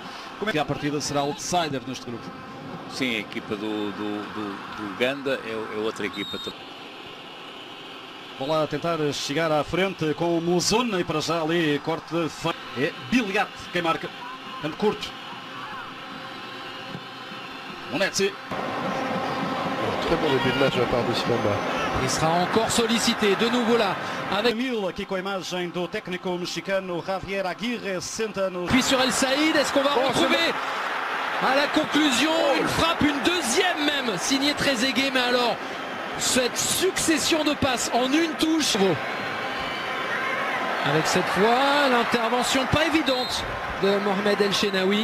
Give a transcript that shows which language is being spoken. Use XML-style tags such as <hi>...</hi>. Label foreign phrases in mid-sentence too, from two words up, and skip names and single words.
<pt>Como é que a partida será outsider neste grupo? Sim, a equipa do Uganda é outra equipa também. Vou lá tentar chegar à frente com o Muzona e para já ali corte feio. É Biliat quem marca, canto curto. Monetzi.</pt> <fr>Très bon début de match de la part de Sibamba. Il sera encore sollicité, de nouveau là, avec...</fr> <pt>Aqui com a imagem do técnico mexicano Javier Aguirre, 60 anos.</pt> <fr>Puis sur El Saïd, est-ce qu'on va retrouver à la conclusion une frappe, une deuxième même, signée Trezeguet, mais alors, cette succession de passes en une touche. Avec cette fois, l'intervention pas évidente de Mohamed El Shenaoui.</fr>